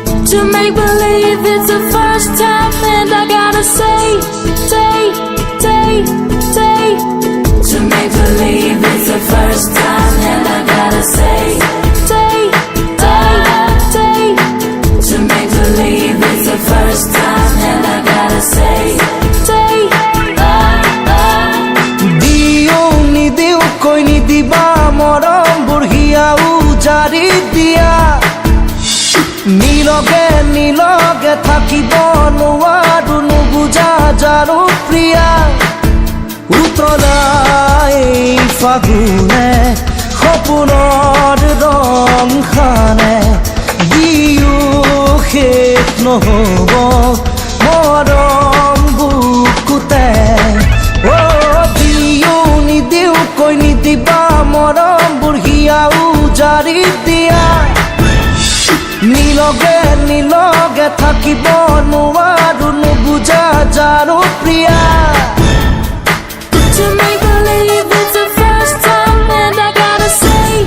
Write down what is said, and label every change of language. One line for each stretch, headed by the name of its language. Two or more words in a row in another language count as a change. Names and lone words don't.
English: To make believe it's the first time, and I gotta say. To make believe it's the first time, and I gotta say. To make believe it's the first time, and I gotta say.
Assamese: দিও নিদিও কৈ নিদিবা মৰম বুঢ়িয়া উজাৰি দিয়া. Niloge থাকিব নোৱাৰো নুবুজা যাৰো প্ৰিয়া উতলাই ফাগুনে সপোনৰ ৰং খানে দিও শেষ নহ'ব মৰম বুকুতে দিও নিদিও কৈ নিদিবা মৰম বুঢ়িয়া উজাৰি দিয়া নিলগে থাকিব নোৱাৰো নুবুজা যাৰো প্ৰিয়া
English: To make believe it's the first time, and I gotta say.